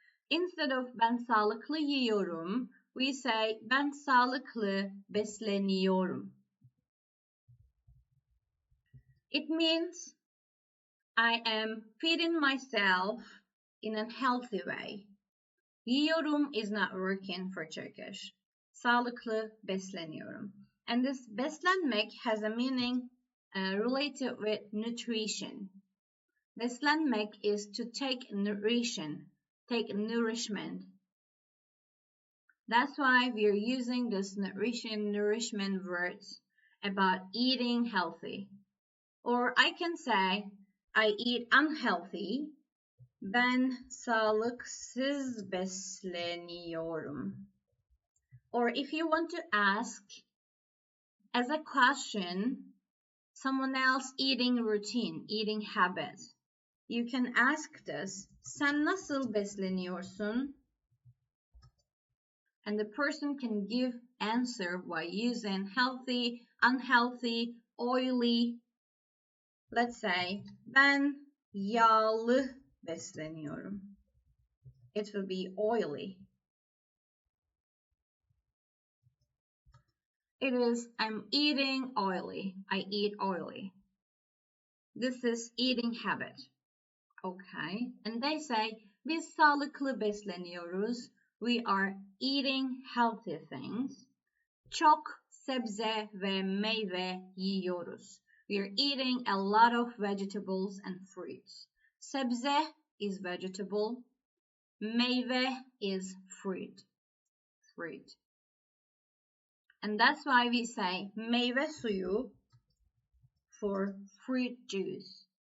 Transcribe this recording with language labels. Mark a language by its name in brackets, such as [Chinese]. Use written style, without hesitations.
[English] Instead of [Turkish] ben sağlıklı yiyorum, [English] we say, [Turkish] ben sağlıklı besleniyorum. [English] It means I am feeding myself in a healthy way. Yiyorum is not working for Turkish. [Turkish] Sağlıklı besleniyorum. [English] And this beslenmek has a meaning related with nutrition. Beslenmek is to take nutrition, take nourishment. That's why we are using this nourishment words about eating healthy. Or I can say, I eat unhealthy. [Turkish] Ben sağlıksız besleniyorum. [English] Or if you want to ask as a question, someone else eating routine, eating habits, you can ask this, [Turkish] sen nasıl besleniyorsun? [English] And the person can give answer by using healthy, unhealthy, oily. Let's say, [Turkish] ben yağlı besleniyorum. [English] It will be oily. It is, I'm eating oily. I eat oily. This is eating habit. Okay. And they say, [Turkish] biz sağlıklı besleniyoruz. [English] We are eating healthy things. [Turkish] Çok sebze ve meyve yiyoruz. [English] We are eating a lot of vegetables and fruits. Sebze is vegetable. Meyve is fruit. Fruit. And that's why we say [Turkish] meyve suyu [English] for fruit juice.